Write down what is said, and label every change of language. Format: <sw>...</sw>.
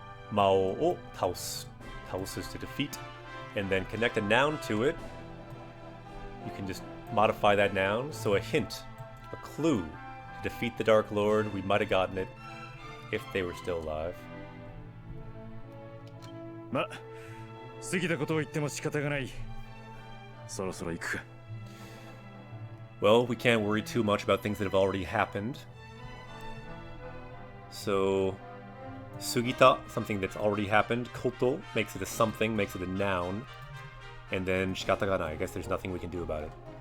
<ja>Mao o taos.</ja> <en>Taos is to defeat. And then connect a noun to it. You can just modify that noun. So a hint, a clue to defeat the Dark Lord. We might have gotten it if they were still alive.</en> <ja>ま、過ぎたことを言っても仕方がない。そろそろ行くか。</ja> <en>Well, we can't worry too much about things that have already happened. So, sugita, something that's already happened. Koto makes it a something, makes it a noun. And then</en> <ja>shikata ga nai.</ja> <en>I guess there's nothing we can do about it.</en>